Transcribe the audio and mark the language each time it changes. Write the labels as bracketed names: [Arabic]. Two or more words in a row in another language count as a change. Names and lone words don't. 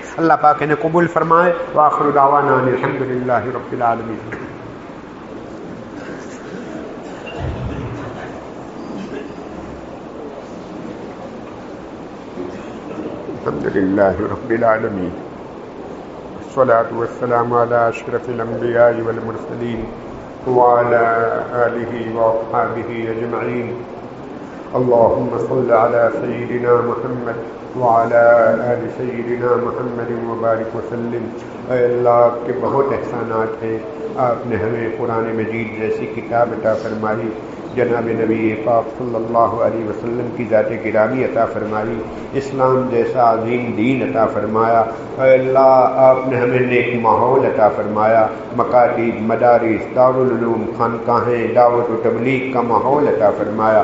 [Gujarati] અલ્લાહ પાક એને કબૂલ ફરમાવે. [Arabic] وآخر دعوانا الحمد لله رب العالمين. الحمد لله رب العالمين. والصلاة والسلام على أشرف الأنبياء والمرسلين وعلى آله وأصحابه أجمعين. اللهم صل على سيدنا محمد وعلى آل سيدنا محمد وبارك وسلم. [Urdu] اے اللہ کے بہت احسانات ہیں، آپ نے ہمیں قرآن مجید جیسی کتاب عطا فرمائی، جناب نبی پاک [Arabic] صلی اللہ علیہ وسلم [Urdu] کی ذات گرامی عطا فرمائی، اسلام جیسا عظیم دین عطا فرمایا. اے اللہ آپ نے ہمیں نیک ماحول عطا فرمایا، مکاتب، مدارس، دارالعلوم، خانقاہیں، دعوت و تبلیغ کا ماحول عطا فرمایا.